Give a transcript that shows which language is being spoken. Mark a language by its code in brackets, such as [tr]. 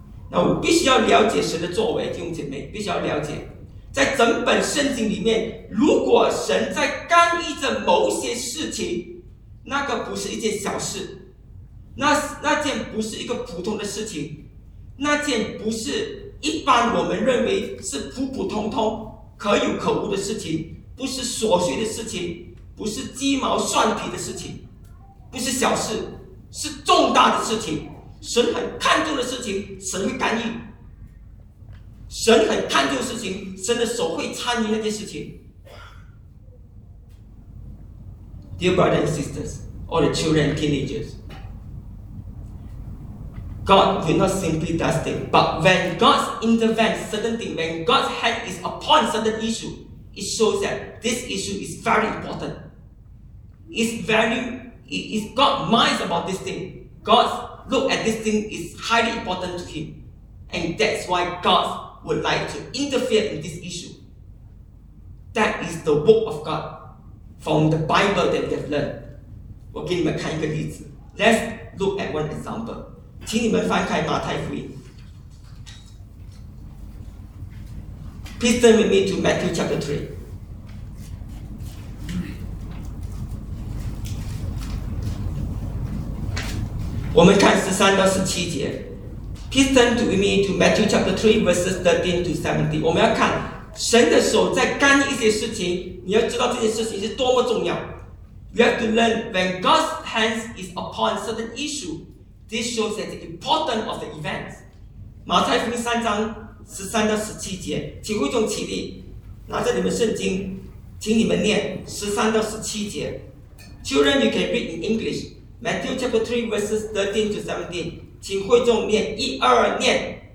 [zh] 那我必须要了解神的作为，弟兄姐妹必须要了解，在整本圣经里面，如果神在干预着某些事情，那个不是一件小事， 那件不是一个普通的事情，那件不是一般我们认为是普普通通可有可无的事情，不是琐碎的事情，不是鸡毛蒜皮的事情，不是小事，是重大的事情。神很看重的事情，神会干预。神很看重的事情，神的手会参与那件事情。 [en] Dear brothers and sisters, all the children and teenagers, God will not simply do it, but when God intervenes certain thing, when God's hand is upon certain issue, it shows that this issue is very important. It's God minds about this thing. God's look at this thing is highly important to him. And that's why God would like to interfere in this issue. That is the work of God from the Bible that we have learned. [zh] 我给你们看一个例子。 [en] Let's look at one example. [zh] 请你们翻开马太福音。 [en] Please turn with me to Matthew chapter 3. [zh] 我们看13到17节。 [en] Please turn with me to Matthew chapter 3 verses 13 to 17. [zh] 我们要看神的手在干预一些事情，你要知道这件事情是多么重要。 [en] We have to learn when God's hands is upon certain issue. This shows that the importance of the event. [zh] 马太福音三章十三到十七节，请会众起立，拿着你们圣经，请你们念十三到十七节。 [en] Children, you can read in English. Matthew chapter 3 verses 13 to 17. [zh] 请会众念一二念。